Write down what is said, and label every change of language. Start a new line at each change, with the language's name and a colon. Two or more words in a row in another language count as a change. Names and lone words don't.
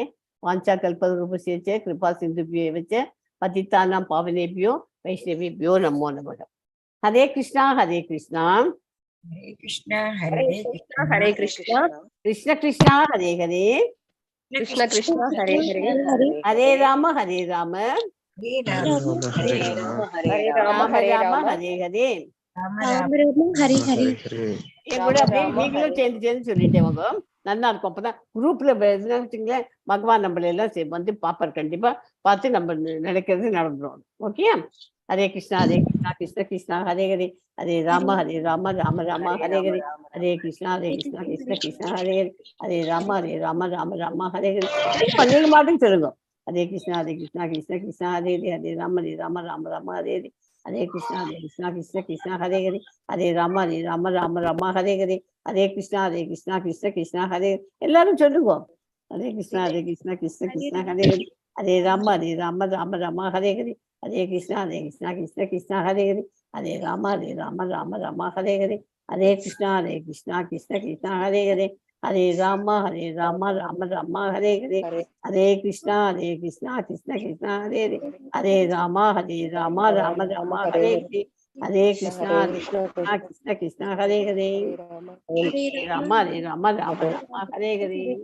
Sanskrit: वाञ्छा कल्परूपस्य कृपा सिन्धुभ्यो वच्च पतितानाम् पावनेभ्यो वैष्णवेभ्यो नमो नमः. हरे कृष्ण हरे कृष्ण हरे कृष्ण हरे कृष्ण हरे कृष्ण कृष्ण कृष्ण हरे हरे कृष्ण कृष्ण हरे हरे हरे राम हरे राम हरे राम हरे राम हरे राम हरे ராம ராம हरे हरे. ராம हरि हरि.
Tamil: என் கூட அப்படியே நீங்களும் சேர்ந்து சொல்லிட்டேன். நல்லா இருக்கும். அப்பதான் குரூப்ல வச்சுங்களேன், பகவான் நம்மள எல்லாம் வந்து பாப்பார். கண்டிப்பா பார்த்து நம்ம நினைக்கிறது நடந்துடும். ஓகே.
Sanskrit: हरे कृष्ण हरे कृष्ण कृष्ण कृष्ण हरे हरे हरे राम राम राम हरे हरे हरे कृष्ण कृष्ण कृष्ण हरे हरे हरे राम राम राम हरे हरे.
Tamil: நீங்க மாட்டும் சொல்லுங்க.
Sanskrit: हरे कृष्ण कृष्ण कृष्ण हरे हरे हरे राम राम राम हरे हरे हरे कृष्ण कृष्ण कृष्ण हरे हरे हरे राम राम हरे हरे हरे कृष्ण कृष्ण कृष्ण हरे.
Tamil: எல்லாரும் சொல்லுங்க.
Sanskrit: हरे कृष्ण कृष्ण कृष्ण हरे हरे हरे राम राम हरे हरे हरे कृष्ण कृष्ण हरे हरे हरे राम राम हरे हरे हरे कृष्ण कृष्ण हरे हरे हरे राम राम हरे हरे हरे कृष्ण कृष्ण कृष्ण हरे हरे हरे राम राम हरे हरे हरे कृष्ण कृष्ण हरे हरे राम राम हरे हरे.